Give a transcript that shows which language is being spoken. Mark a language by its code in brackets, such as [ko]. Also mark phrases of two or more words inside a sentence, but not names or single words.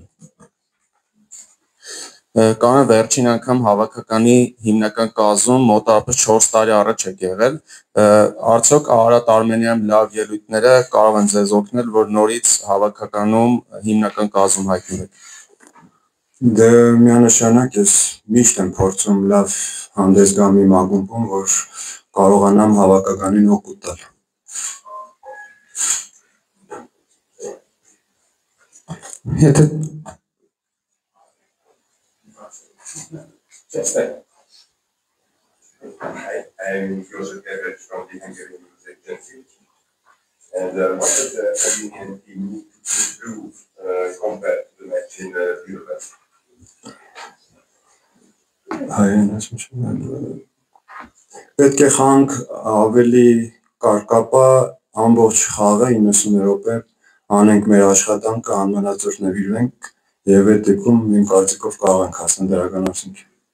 [hy] Կանան վերջին անգամ հավաքականի հիմնական կազմում մոտավորապես 4 տարի առաջ եք եղել, արդյոք Արարատ Արմենիայում լավ ելույթները կարող են ձեզ օգնել, որ նորից հավաքականում հիմնական կազմում հայտնվեք։ Դե միանշանակ ես միշտ եմ փորձում լավ հանդես գամ իմ ակումբում, որ կարողանամ հավաքականին օգուտ տալ։ Եթե [en] I'm Joseph Everett from the Hungarian News Agency. And what does the Armenian team need to improve compared to the match in Budapest? [hy] Պետք է խաղանք ավելի կարկապա ամբողջ խաղը 90 րոպե անենք մեր աշխատանքը, անմնացորդ նվիրվենք եւ այդ դեպքում իմ կարծիքով կարող ենք հասնել դրական արդյունքի։